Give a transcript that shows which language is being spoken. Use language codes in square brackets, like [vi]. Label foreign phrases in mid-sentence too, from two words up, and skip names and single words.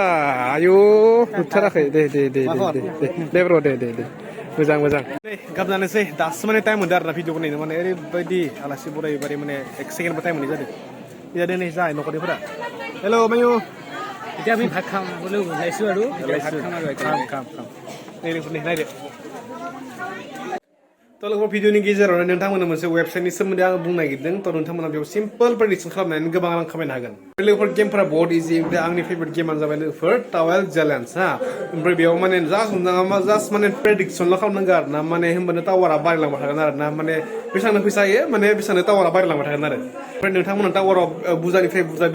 [brx] Ayo, नुथाराखै दे ब्र दे मोजां नै गाबजानोसै दासो माने टाइम मोनदों आरोना भिडिअ बनायनो माने ओरैबायदि आलासि बरायबारि माने 1 सेकेन्डबो टाइम मोननाय जादों नै जाय न'खरनिफोरा हेलौ मायु [as] এতিয়া আমি ভাত খাম বুলি ওলাইছো আৰু খাম [brx] नै लोगोफोरनि नायदो तो लोगोफोर भिडिअनि गेजेरावनो नोंथांमोननो मोनसे वेबसाइटनि सोमोन्दै आं बुंनो नागिरदों तो नोंथांमोना बेयाव [en] simple prediction [brx] खालामनानै गोबां रां खामायनो हागोन लोगोफोर गेमफोरा बहुत इजि ओमफ्राय आंनि फेभरेट गेमानो जाबाय लोगोफोर टावेल चेलेन्ज हा ओमफ्राय बेयाव माने जास्ट माने प्रेडिक्सनल' खालामनांगौ आरो ना माने होमबानो टावारा बारायलांबाय थागोन आरो ना माने बेसेबांनो फैसा होयो माने बेसेबांनो टावारा बारायलांबाय थागोन आरो ओमफ्राय नोंथांमोना टावाराव बुरजानिफ्राय बुरजा बिल